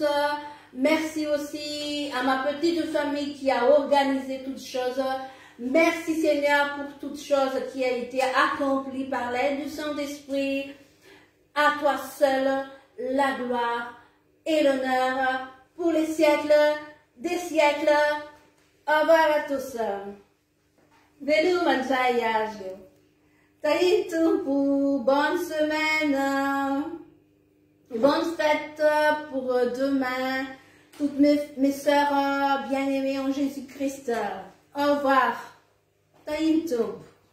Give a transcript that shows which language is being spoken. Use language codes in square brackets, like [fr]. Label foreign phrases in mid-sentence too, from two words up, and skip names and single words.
[fr] Merci aussi à ma petite famille qui a organisé toutes choses. Merci Seigneur pour toutes choses qui a été accomplie par l'aide du Saint-Esprit. À toi seul la gloire et l'honneur pour les siècles des siècles. Au revoir à tous. Velu manjayaj. Taïtou pour bonne semaine. Bonne fête pour demain. toutes mes sœurs bien-aimées en Jésus-Christ. Au revoir. Taïmto.